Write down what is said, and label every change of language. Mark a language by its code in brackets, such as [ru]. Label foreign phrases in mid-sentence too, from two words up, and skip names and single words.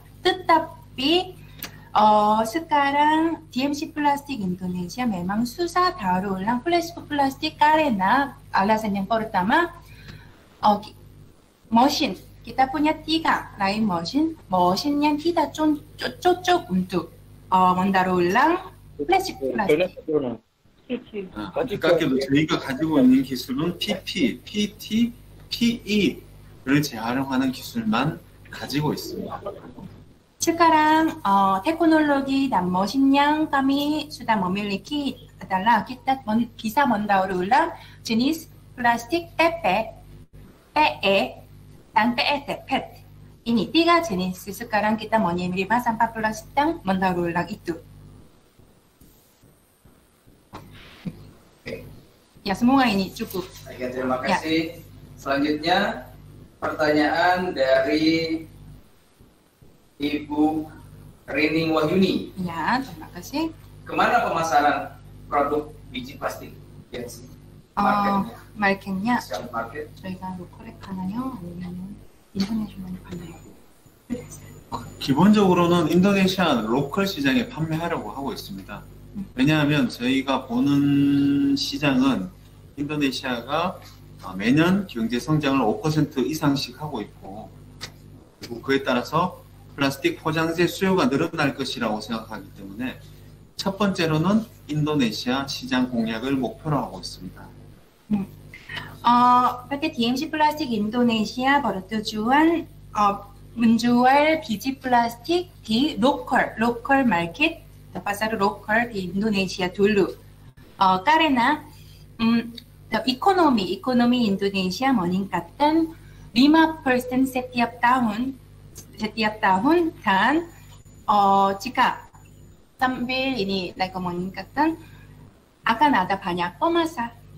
[id] Tetapi sekarang DMC Plastik Indonesia memang susah daur ulang fleksibel plastik karena alasan yang pertama mesin. Kita punya 3 lain mesin yang tidak cocok untuk mendaur ulang fleksibel plastik. [ko] 안타깝게도 저희가 가지고 있는 기술은 PP, PT, PE를 재활용하는 기술만 가지고 있습니다. [id] Sekarang teknologi dan mesin yang kami sudah memiliki adalah kita bisa mendaur ulang jenis plastik PP, PE, dan PET, PET. Ini 3 jenis sekarang kita menerima sampah plastik yang mendaur ulang itu. Ya, semua ini cukup. Baik, terima kasih. Selanjutnya pertanyaan dari Ibu Rini Wahyuni. Ya, terima kasih. Kemana pemasaran produk biji plastik? [ko] 마켓nya 마켓? 저희가 로컬에 파나요? 아니면 인터내셔널에 파나요? 기본적으로는 인도네시아 로컬 시장에 판매하려고 하고 있습니다. 왜냐하면 저희가 보는 시장은 인도네시아가 매년 경제 성장을 5% 이상씩 하고 있고, 그리고 그에 따라서 플라스틱 포장재 수요가 늘어날 것이라고 생각하기 때문에 첫 번째로는 인도네시아 시장 공략을 목표로 하고 있습니다. [id] PT DMC Plastik Indonesia bertujuan menjual biji plastik di [en] local market, [id] pasar lokal di Indonesia dulu. Karena The ekonomi Indonesia meningkatkan 5% setiap tahun dan jika sambil ini like meningkatkan akan ada banyak pemasa.